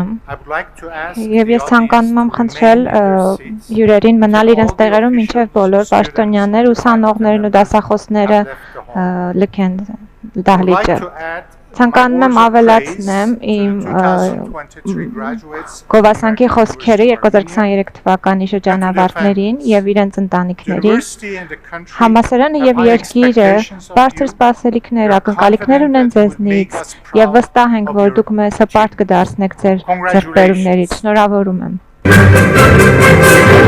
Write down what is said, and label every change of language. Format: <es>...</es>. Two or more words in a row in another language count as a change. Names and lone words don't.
<en>I would like to ask</en> <hy>եւ</hy> <en>the</en> <hy>ես ցանկանում եմ</hy> <en>audience to</en> <hy>խնդրել</hy> <en>remain in their seats</en> <hy>հյուրերին մնալ</hy> <en>till</en> <hy>իրենց</hy> <en>all the</en> <hy>տեղերում</hy> <en>officials,</en> <hy>մինչեւ բոլոր</hy> <en>students,</en> <hy>պաշտոնյաներ, ուսանողներն ու դասախոսները</hy> <en>have left the hall.</en> <hy>լքեն</hy> <en>I would like</en> <hy>դահլիճը։</hy> <en>to add</en> <hy>Ցանկանում եմ ավելացնեմ իմ</hy> <en>2023 graduates</en> <hy>գովասանքի խոսքերը 2023 թվականի շրջանավարտներին եւ իրենց ընտանիքներին։</hy> <en>University and the country</en> <hy>Համալսարանը եւ</hy> <en>have high</en> <hy>երկիրը</hy> <en>expectations of</en> <hy>բարձր</hy> <en>you.</en> <hy>սպասելիքներ, ակնկալիքներ ունեն ձեզնից եւ վստահ ենք, որ դուք մեզ հպարտ կդարձնեք ձեր ձեռքբերումներից։ Շնորհավորում եմ։</hy>